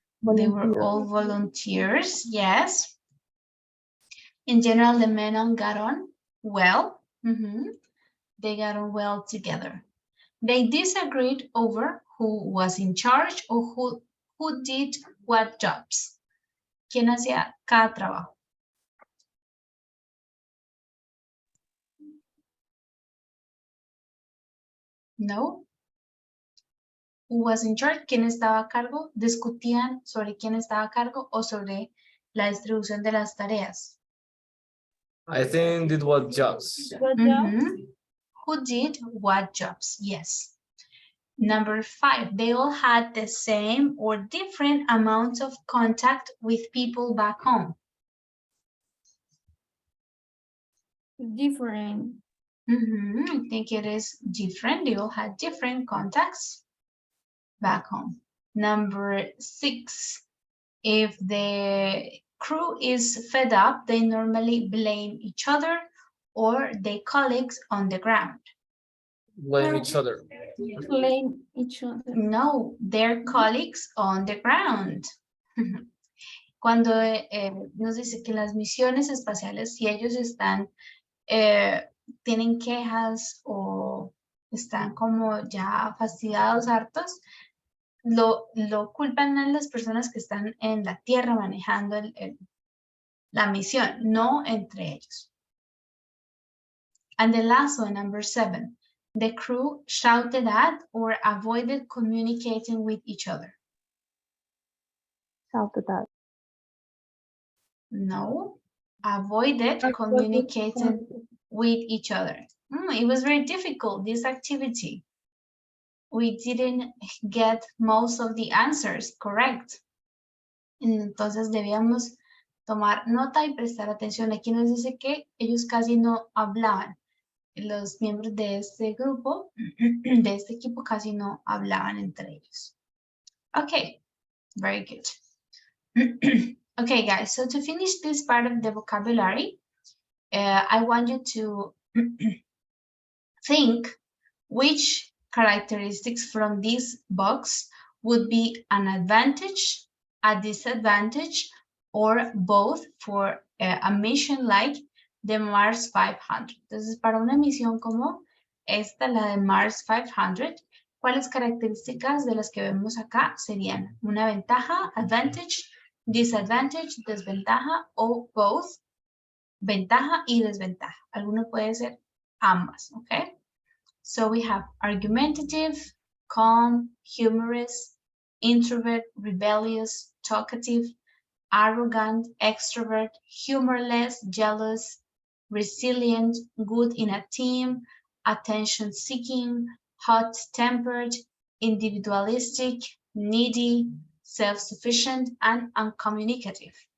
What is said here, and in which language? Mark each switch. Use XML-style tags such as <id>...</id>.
<en>They were all volunteers, yes. In general, the men got on well. They got on well together. They disagreed over who was in charge or who did what jobs.</en> <es>¿Quién hacía cada trabajo?</es> <en>No. Who was in charge?</en> <es>¿Quién estaba a cargo? Discutían sobre quién estaba a cargo o sobre la distribución de las tareas.</es> <en>I think it was jobs. Who did what jobs? Yes. Number 5, they all had the same or different amounts of contact with people back home. Different. I think it is different. They all had different contacts back home. Number 6, if the crew is fed up, they normally blame each other or their colleagues on the ground. Blame each other. Blame each other. No, their colleagues on the ground.</en> <es>Cuando nos dice que las misiones espaciales, si ellos están, tienen quejas o están como ya fastidiados, hartos, lo culpan a las personas que están en la Tierra manejando la misión, no entre ellos.</es> <en>And the last one, number 7, the crew shouted at or avoided communicating with each other. Shouted at. No. Avoided communicating with each other. It was very difficult, this activity. We didn't get most of the answers correct.</en> <es>Entonces debíamos tomar nota y prestar atención. Aquí nos dice que ellos casi no hablaban. Los miembros de este grupo, de este equipo, casi no hablaban entre ellos.</es> <en>Okay, very good. Okay, guys, so to finish this part of the vocabulary, I want you to think which characteristics from this box would be an advantage, a disadvantage, or both for a mission like the Mars 500.</en> <es>Entonces, para una misión como esta, la de Mars 500, ¿cuáles características de las que vemos acá serían una ventaja, advantage, disadvantage, desventaja o both, ventaja y desventaja? Alguno puede ser ambas, ¿ok?</es> <en>So we have argumentative, calm, humorous, introvert, rebellious, talkative, arrogant, extrovert, humorless, jealous, resilient, good in a team, attention-seeking, hot-tempered, individualistic, needy, self-sufficient, and uncommunicative.</en>